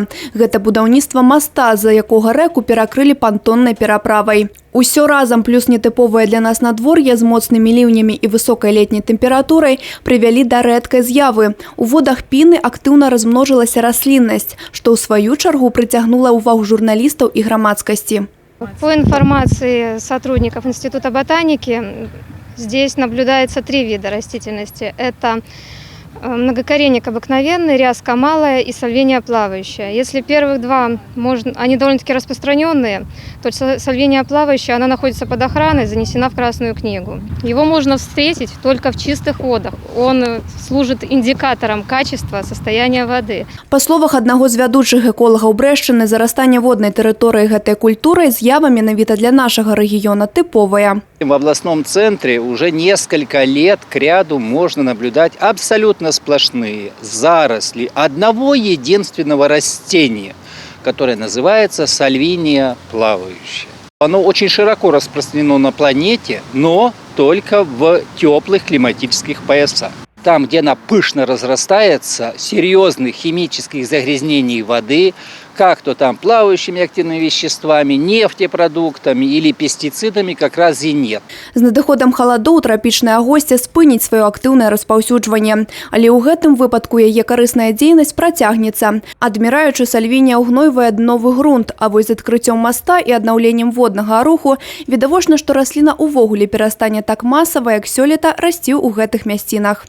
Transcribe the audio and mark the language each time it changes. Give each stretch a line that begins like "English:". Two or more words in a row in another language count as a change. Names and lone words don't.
Belarusian: Гэта будаўніцтва моста, з-за якога рэку перакрылі пантоннай пераправай. Усё разам плюс нетыповае для нас надвор'е з моцнымі ліўнямі і высокай летняй тэмпературай прывялі да рэдкай з'явы. У водах Піны актыўна размножылася расліннасць, што ў сваю чаргу прыцягнула ўвагу журналістаў і грамадскасці.
Russian: По информации сотрудников Института ботаники, здесь наблюдается 3 вида растительности. Это многокоренник обыкновенный, ряска малая и сальвиния плавающая. Если первых 2, они довольно-таки распространенные, то сальвиния плавающая, она находится под охраной, занесена в Красную книгу. Его можно встретить только в чистых водах. Он служит индикатором качества, состояния воды.
Belarusian: Па словах аднаго з вядучых эколагаў Брэшчыны, зарастання воднай тэрыторыі гэтай культурай з'ява менавіта для нашага рэгіёна тыповая.
Russian: В областном центре уже несколько лет кряду можно наблюдать абсолютно сплошные заросли одного единственного растения, которое называется сальвиния плавающая. Оно очень широко распространено на планете, но только в теплых климатических поясах. Там, где она пышно разрастается, серьезных химических загрязнений воды, как то там плавающими активными веществами, нефтепродуктами или пестицидами как раз и нет.
Belarusian: З надыходам халадоў трапічнае госце спыніць сваё актыўнае распаўсюджванне. Але ў гэтым выпадку яе карысная дзейнасць працягнецца. Адміраючы, сальвінія ўгнойвае дновы грунт, а вось з адкрыццём моста і аднаўленнем воднага руху відавочна, што расліна ўвогуле перастане так масава, як сёлета расці ў гэтых мясцінах.